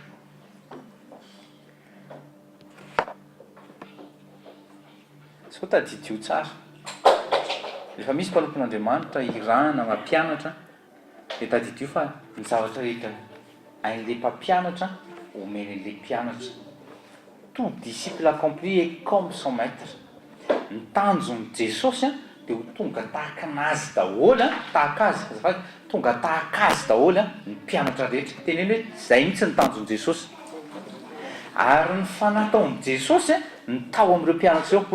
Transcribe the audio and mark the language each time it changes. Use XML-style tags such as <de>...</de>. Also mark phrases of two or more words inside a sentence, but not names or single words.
<mg>Sao tadidio tsara. Rehefa misy mpanompon'Andriamanitra irana mampianatra, dia tadidio fa ny zavatra rehetra ain'ilay mpampianatra omeny an'ilay mpianatra.</mg> <fr>Tout disciple accompli est comme son maître.</fr> <mg>Ny tanjon'ny Jesosy dia ho tonga tahaka anazy daholo, tahaka azy, tonga tahaka azy daholo ny mpianatra rehetra. Teneny hoe izay mihitsy ny tanjon'i Jesosy. Ary ny fanataon'i Jesosy ny tao amin'ireo mpianatra ireo.</mg>